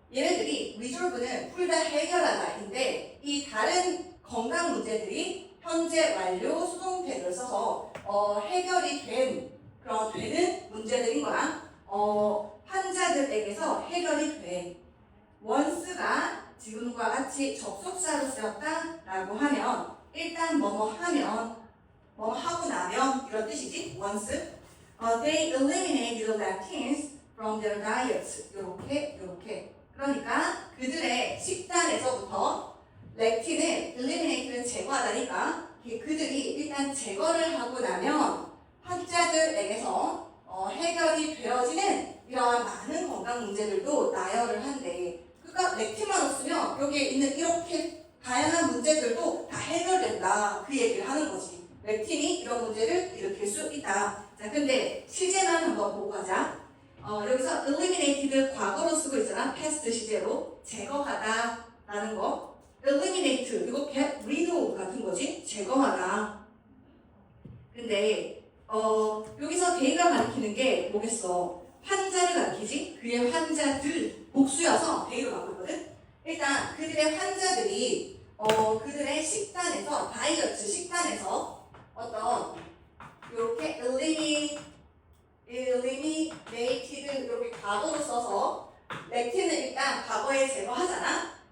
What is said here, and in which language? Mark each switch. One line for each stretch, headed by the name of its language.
Korean: 얘네들이 resolve는 풀다 해결하다인데 이 다른 건강 문제들이 현재 완료 수동태를 써서 해결이 되는 문제들인 거야. 환자들에게서 해결이 돼. once가 지금과 같이 접속사로 쓰였다라고 하면 일단 뭐뭐 하고 나면 이런 뜻이지.
English: once. They eliminated the lectins from their diets.
Korean: 요렇게. 그러니까 그들의 식단에서부터 렉틴은 eliminate는 제거하다니까 그들이 일단 제거를 하고 나면 환자들에게서 해결이 되어지는 이러한 많은 건강 문제들도 나열을 한대. 그러니까 렉틴만 없으면 여기에 있는 이렇게 다양한 문제들도 다 해결된다. 그 얘기를 하는 거지. 렉틴이 이런 문제를 일으킬 수 있다. 자, 근데 시제만 한번 보고 가자. 여기서 eliminated 과거로 쓰고 있잖아. past 시제로 제거하다 라는 거. eliminate 이거
English: get rid of
Korean: 같은 거지. 제거하다. 근데 여기서 they가 가리키는 게 뭐겠어? 환자를 가리키지? 그의 환자들 복수여서 they로 가고 있거든. 일단 그들의 환자들이 그들의 식단에서 다이어트 식단에서 어떤 이렇게 eliminated 이렇게 과거로 써서 렉틴을 일단 과거에 제거하잖아.